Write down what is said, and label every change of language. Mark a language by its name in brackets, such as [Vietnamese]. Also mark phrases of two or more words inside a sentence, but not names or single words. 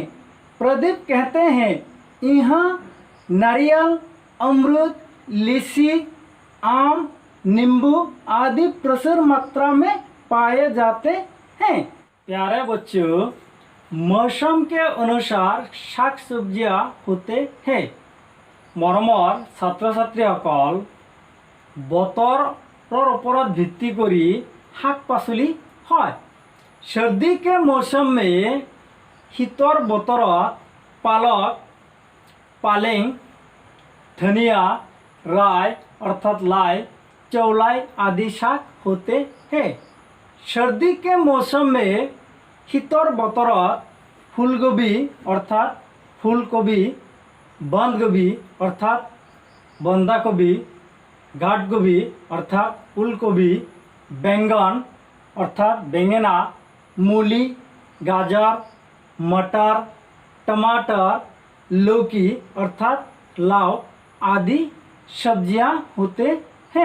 [Hindi] प्रदीप कहते हैं, यहाँ नारियल, अमरूद, लीची, आम, नींबू आदि प्रचुर मात्रा में पाए जाते हैं। प्यारे बच्चों, मौसम के अनुसार शाक सब्जियाँ होते हैं। [Assamese] मरমৰ ছাত্ৰ ছাত্ৰীসকল বতৰৰ ওপৰত ভিত্তি কৰি শাক পাচলি হয়। [Hindi] सर्दी के मौसम में [Assamese] শীতৰ বতৰত [Hindi] पालक, पालें, धनिया, राई अर्थात लाई, चौलाई आदि शाक होते हैं। सर्दी के मौसम में [Assamese] শীতৰ বতৰত [Hindi] फूलगोभी अर्थात फूलकोबी, बंद गोभी अर्थात बंदा गोभी, गाठ गोभी अर्थात उलकोबी, बैंगन अर्थात बेंगेना, मूली, गाजर, मटर, टमाटर, लौकी अर्थात लाव आदि सब्जियां होते हैं।